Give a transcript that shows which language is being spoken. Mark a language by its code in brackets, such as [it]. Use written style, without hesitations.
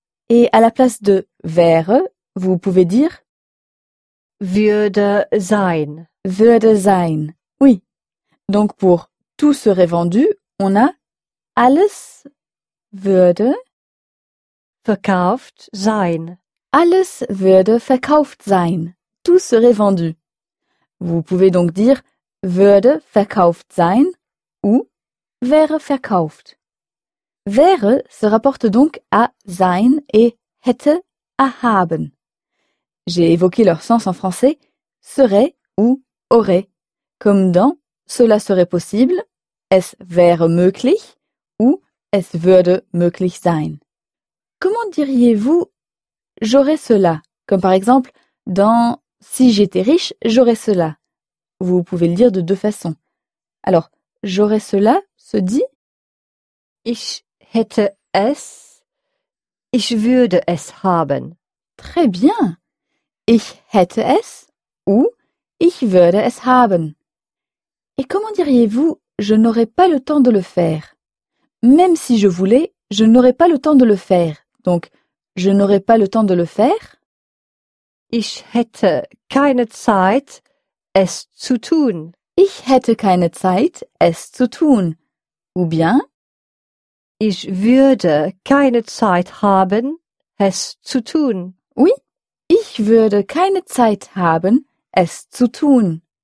[fr] Et à la place de wäre, vous pouvez dire [de] würde sein. Würde sein. [fr] Oui. Donc pour tout serait vendu, on a [de] alles würde verkauft sein. Alles würde verkauft sein. [fr] Tout serait vendu. Vous pouvez donc dire [de] würde verkauft sein [fr] ou [de] wäre verkauft. [fr] Wäre se rapporte donc à sein et hätte à haben. J'ai évoqué leur sens en français serait ou aurait, comme dans cela serait possible, [de] es wäre möglich [fr] ou [de] es würde möglich sein. [fr] Comment diriez-vous j'aurais cela, comme par exemple dans Si j'étais riche, j'aurais cela. Vous pouvez le dire de deux façons. Alors, j'aurais cela se dit [de] Ich hätte es. Ich würde es haben. [fr] Très bien. [de] Ich hätte es [fr] ou [de] ich würde es haben. [fr] Et comment diriez-vous je n'aurais pas le temps de le faire? Même si je voulais, je n'aurais pas le temps de le faire. Donc, je n'aurais pas le temps de le faire. [de] Ich hätte keine Zeit, es zu tun. Ich hätte keine Zeit, es zu tun. [fr] Ou bien? [de] Ich würde keine Zeit haben, es zu tun. [fr] Oui, [de] ich würde keine Zeit haben, es zu tun.